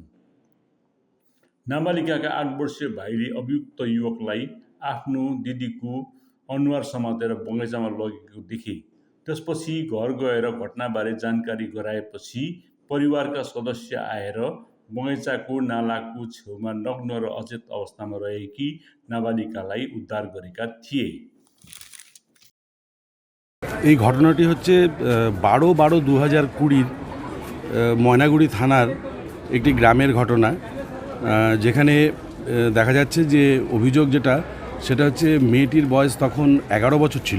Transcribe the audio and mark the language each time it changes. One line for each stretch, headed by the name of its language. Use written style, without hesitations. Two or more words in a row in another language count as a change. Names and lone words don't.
Nepali: नाबालिकाका 8 वर्षीय भाइले अभियुक्त युवकलाई आफ्नो दिदीको अनुहार समातेर बगैँचामा लगेको देखे। त्यसपछि घर गएर घटनाबारे जानकारी गराएपछि परिवारका सदस्य आएर बगैँचाको नालाको छेउमा नग्न र अचेत अवस्थामा रहेकी नाबालिकालाई उद्धार गरेका थिए।
Bangla: এই ঘটনাটি হচ্ছে 12/12/2020 ময়নাগুড়ি থানার একটি গ্রামের ঘটনা, যেখানে দেখা যাচ্ছে যে অভিযোগ সেটা হচ্ছে মেয়েটির বয়স তখন 11 বছর ছিল।